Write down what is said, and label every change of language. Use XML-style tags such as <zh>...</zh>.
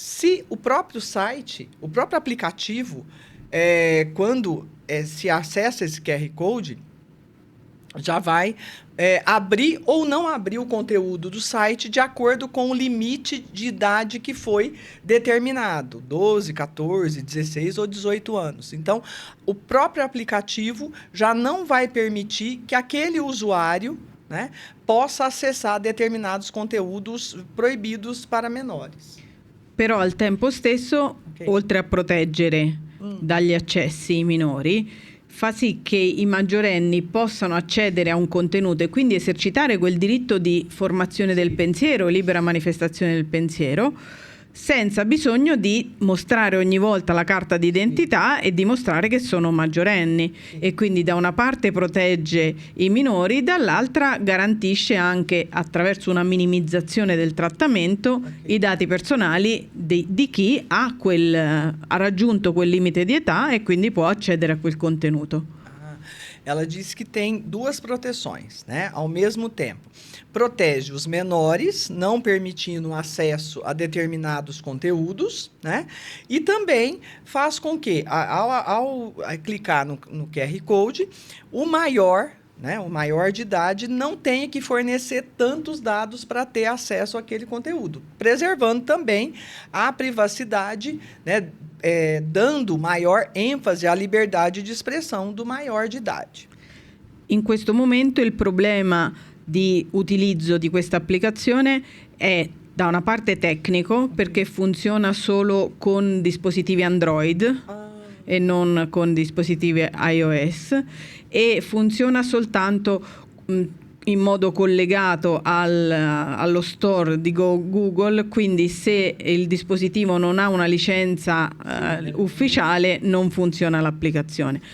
<pt>Se o próprio site, o próprio aplicativo, quando se acessa esse QR Code, já vai abrir ou não abrir o conteúdo do site de acordo com o limite de idade que foi determinado, 12, 14, 16 ou 18 anos. Então, o próprio aplicativo já não vai permitir que aquele usuário, né, possa acessar determinados conteúdos proibidos para menores.</pt> <it>Però al tempo stesso, oltre a proteggere dagli accessi i minori, fa sì che i maggiorenni possano accedere a un contenuto e quindi esercitare quel diritto di formazione del pensiero, libera manifestazione del pensiero, senza bisogno di mostrare ogni volta la carta d'identità e dimostrare che sono maggiorenni. E quindi da una parte protegge i minori, dall'altra garantisce anche, attraverso una minimizzazione del trattamento, i dati personali di chi ha raggiunto quel limite di età e quindi può accedere a quel contenuto.</it> <pt>Ela diz que tem duas proteções, né? Ao mesmo tempo. Protege os menores, não permitindo acesso a determinados conteúdos, né? E também faz com que, ao clicar no QR Code, o maior, né, o maior de idade não tenha que fornecer tantos dados para ter acesso àquele conteúdo, preservando também a privacidade, né, dando maior ênfase à liberdade de espressão do maior de idade.</pt> <it>In questo momento il problema di utilizzo di questa applicazione è da una parte tecnico, perché funziona solo con dispositivi Android e non con dispositivi iOS, e funziona soltanto in modo collegato allo store di Google, quindi se il dispositivo non ha una licenza ufficiale non funziona l'applicazione.</it>